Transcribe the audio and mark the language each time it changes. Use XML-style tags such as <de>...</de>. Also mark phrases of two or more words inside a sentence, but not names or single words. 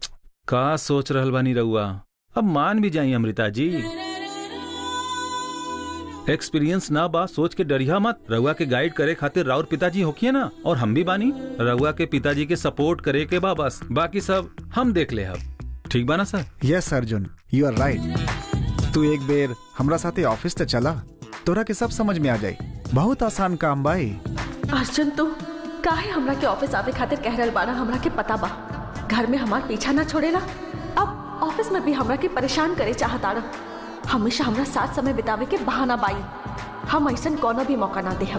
<bho>का सोच रहल बानी रउआ? अब मान भी जाई अमृता जी। एक्सपीरियंस ना बा सोच के डरिया मत। रउआ के गाइड करे खातिर राउर पिताजी होखिए ना, और हम भी बानी। रउआ के पिताजी के सपोर्ट करे के बा बस, बाकी सब हम देख ले। अब ठीक बा ना सर?</bho> <en>यस अर्जुन, you are right.</en> <bho>तू एक बेर हमरा साथे ऑफिस ते चला, तोरा के सब समझ में आ जाई। बहुत आसान काम बाई। अर्जुन तू काहे हमरा के ऑफिस आवे खातिर कह रहल बाड़ा? हमरा के पता बा घर में हमार पीछा ना छोड़ेला, अब ऑफिस में भी हमरा के परेशान करे चाहताड़ा। हमेशा हमरा साथ समय बितावे के बहाना बाई। हम ऐसन कोनो भी मौका ना देहब।</bho>